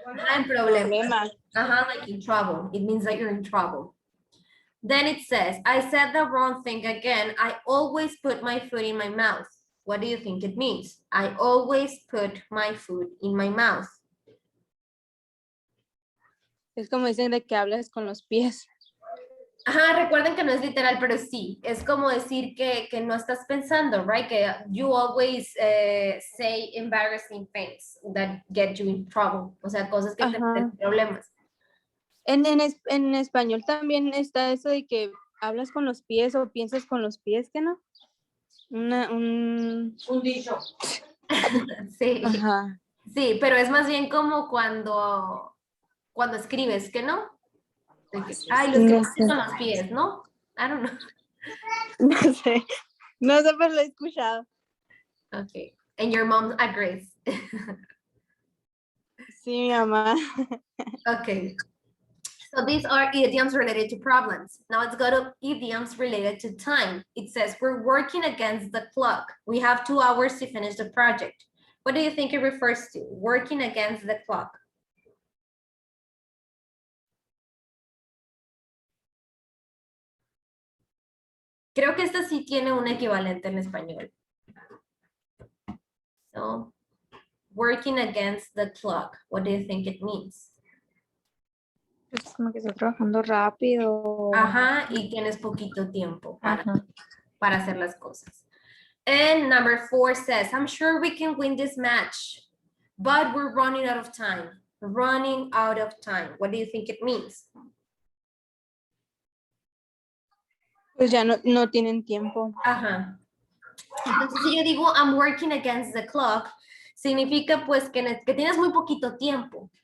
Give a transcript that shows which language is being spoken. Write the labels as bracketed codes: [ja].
[es] En problemas. Problemas. [en] Like in trouble. It means that you're in trouble. Then it says, I said the wrong thing again. I always put my food in my mouth. What do you think it means? I always put my food in my mouth. [es] Es como dicen de que hablas con los pies. Recuerden que no es literal, pero sí. Es como decir que no estás pensando, right? [en] Que you always say embarrassing things that get you in trouble. [es] O sea, cosas que te meten problemas. En español también está eso de que hablas con los pies o piensas con los pies, ¿que no? Un dicho. Sí. Ajá. Sí, pero es más bien como cuando escribes, ¿que no? Ay, lo escribes con los pies, ¿no? [en] I don't know. [es] No sé, pero lo he escuchado. [en] Okay. And your mom agrees. [es] Sí, mi mamá. [en] Okay. So these are idioms related to problems. Now let's go to idioms related to time. It says we're working against the clock. We have 2 hours to finish the project. What do you think it refers to? Working against the clock. [es] Creo que esta sí tiene un equivalente en español. [en] So, working against the clock. What do you think it means? [es] Es como que está trabajando rápido. Ajá, y tienes poquito tiempo Ajá. para hacer las cosas. [en] And number 4 says, I'm sure we can win this match, but we're running out of time. Running out of time. What do you think it means? [es] Pues ya no tienen tiempo. Ajá. Entonces, si yo digo, [en] I'm working against the clock, [es] significa pues que tienes muy poquito tiempo.